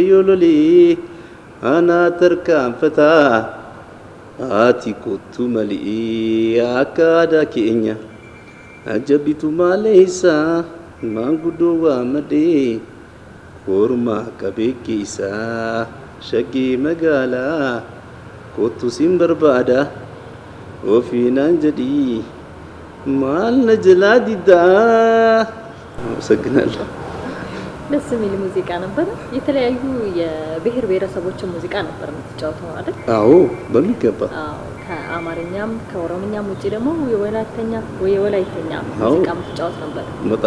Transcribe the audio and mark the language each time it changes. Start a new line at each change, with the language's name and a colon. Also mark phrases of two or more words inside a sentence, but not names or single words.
Oromo: yoo lolee anaa tarkaanfataa ati kootu malee akka aadaa keenya jabbitu maaleessaa maanguddoo waa madee kormaa qabee geessaa shagee magaalaa kootu siin barbaada ofeenaan jedhii maal na jalaa diddaa። አመሰግናለሁ።
Amharic: ደስ የሚል ሙዚቃ ነበር። የተለያዩ የብሔር ብሔረሰቦችን ሙዚቃ ነበር የምትጫወተው አይደል? አዎ በሚገባ። አዎ ከአማርኛም ከኦሮምኛም ውጪ ደግሞ የወላይተኛ የወላይተኛ ሙዚቃ የምትጫወት ነበር። በጣም